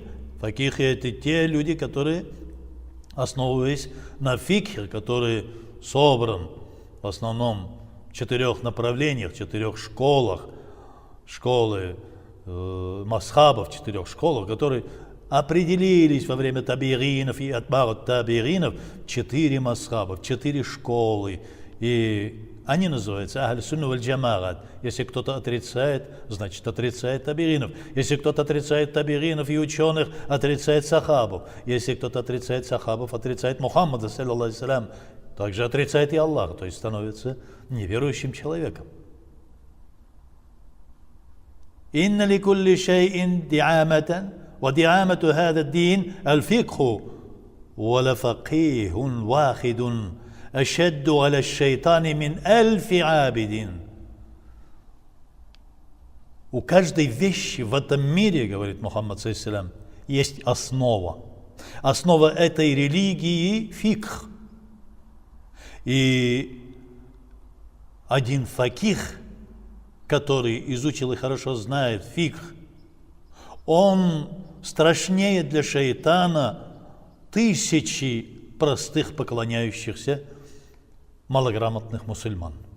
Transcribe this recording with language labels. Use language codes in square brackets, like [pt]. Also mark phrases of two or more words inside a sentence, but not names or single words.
[ru] Факихи – это те люди, которые, основываясь на фикхе, который собран в основном в 4 направлениях, 4 школах, школы мазхабов, 4 школах, которые определились во время табиринов и атбаут табиринов 4 масхаба, 4 школы. И они называются Ахль-Сунна валь-Джамаат. Если кто-то отрицает, значит отрицает табиринов. Если кто-то отрицает табиринов и ученых, отрицает сахабов. Если кто-то отрицает сахабов, отрицает Мухаммада, [ar] صلى الله عليه وسلم, [ru] также отрицает и Аллаха, то есть становится неверующим человеком. [ar] إن لكل شيء دعامة ودعامة هذا الدين الفقه ولفقيه واحد أشد على الشيطان من 1000 عابد. [ru] У каждой вещи в этом мире, говорит Мухаммад саллаллаху, есть основа. Основа этой религии – фикх. И один факих, который изучил и хорошо знает фикх, он страшнее для шайтана тысячи простых поклоняющихся малограмотных мусульман.